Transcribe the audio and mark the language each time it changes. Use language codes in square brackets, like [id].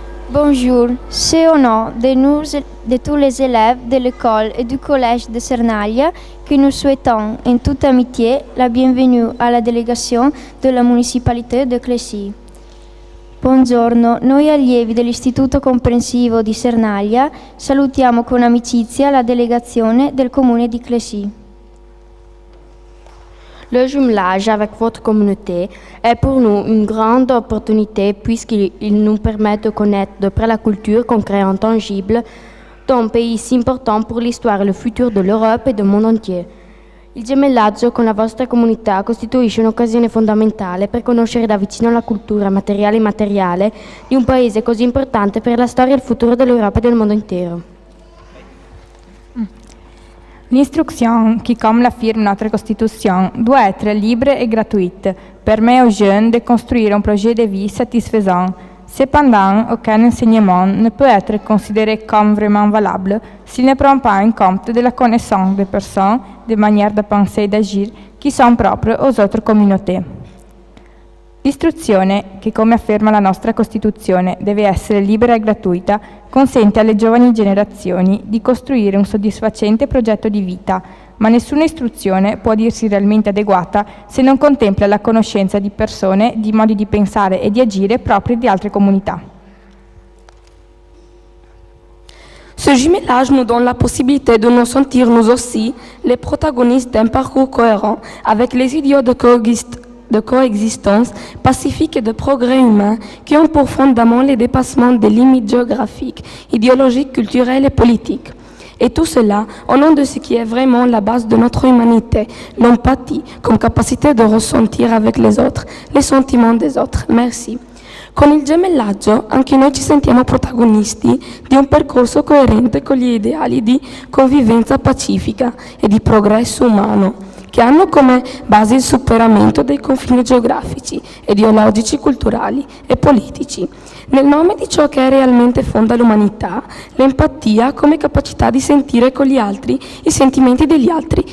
[fr] Bonjour, c'est au nom de tous les élèves de l'école et du collège de Cernaglia que nous souhaitons en toute amitié la bienvenue à la délégation de la municipalité de Clessy. [it] Buongiorno, noi allievi dell'Istituto Comprensivo di Cernaglia salutiamo con amicizia la délégation del comune di Clessy. [fr] Le jumelage avec votre communauté est pour nous une grande opportunité puisqu'il nous permet de connaître de près la culture concrète et tangible d'un pays si important pour l'histoire et le futur de l'Europe et du monde entier. [it] Il gemellaggio con la vostra comunità costituisce un'occasione fondamentale per conoscere da vicino la cultura materiale e immateriale di un paese così importante per la storia e il futuro dell'Europa e del mondo intero. [fr] L'instruction qui, comme l'affirme notre Constitution, doit être libre et gratuite, permet aux jeunes de construire un projet de vie satisfaisant. Cependant, aucun enseignement ne peut être considéré comme vraiment valable s'il ne prend pas en compte de la connaissance des personnes, des manières de penser et d'agir qui sont propres aux autres communautés. [it] L'istruzione, che come afferma la nostra Costituzione deve essere libera e gratuita, consente alle giovani generazioni di costruire un soddisfacente progetto di vita, ma nessuna istruzione può dirsi realmente adeguata se non contempla la conoscenza di persone, di modi di pensare e di agire propri di altre comunità. [fr] Ce jumellage nous donne la possibilité de nous sentir nous aussi les protagonistes d'un parcours cohérent avec les idéaux de coexistence pacifique et de progrès humain qui ont pour fondement les dépassements des limites géographiques, idéologiques, culturelles et politiques. Et tout cela au nom de ce qui est vraiment la base de notre humanité, l'empathie comme capacité de ressentir avec les autres les sentiments des autres. Merci. [it] Con il gemellaggio anche noi ci sentiamo protagonisti di un percorso coerente con gli ideali di convivenza pacifica e di progresso umano, che hanno come base il superamento dei confini geografici, ideologici, culturali e politici, nel nome di ciò che realmente fonda l'umanità, l'empatia come capacità di sentire con gli altri i sentimenti degli altri.